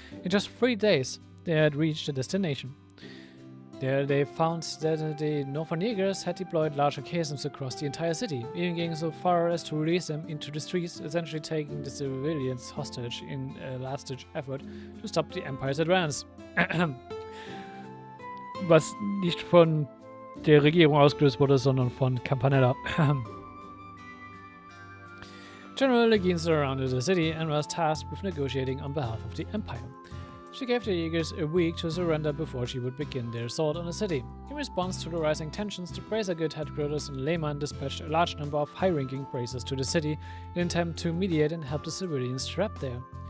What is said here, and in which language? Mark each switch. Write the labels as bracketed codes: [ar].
[en] In just 3 days, they had reached the destination. There they found that the Northernegers had deployed larger chasms across the entire city, even getting so far as to release them into the streets, essentially taking the civilians hostage in a last-ditch effort to stop the Empire's advance. [de] Was nicht von der Regierung ausgelöst wurde, sondern von Campanella. [en] General Legine surrounded the city and was tasked with negotiating on behalf of the Empire. She gave the Jaegers a week to surrender before she would begin their assault on the city. In response to the rising tensions, the Bracergood headquarters in Lehmann dispatched a large number of high-ranking Bracers to the city in an attempt to mediate and help the civilians trapped there.